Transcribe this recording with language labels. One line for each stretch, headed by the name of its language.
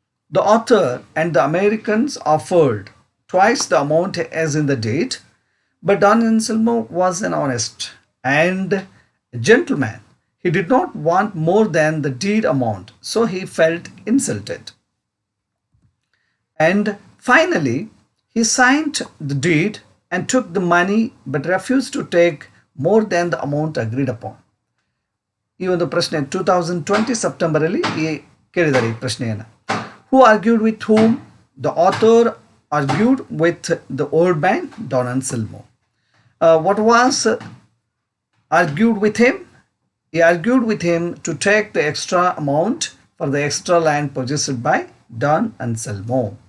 English: The author and the Americans offered twice the amount as in the deed, but Don Anselmo was an honest and a gentleman. He did not want more than the deed amount, so he felt insulted. And finally, he signed the deed and took the money but refused to take more than the amount agreed upon.
Kannada: ಈ ಒಂದು ಪ್ರಶ್ನೆ 2020 ಸೆಪ್ಟೆಂಬರಲ್ಲಿ ಕೇಳಿದ್ದಾರೆ ಈ ಪ್ರಶ್ನೆಯನ್ನು.
English: Who argued with whom? The author argued with the old man, Don Anselmo. What was argued with him? He argued with him to take the extra amount for the extra land possessed by Don Anselmo.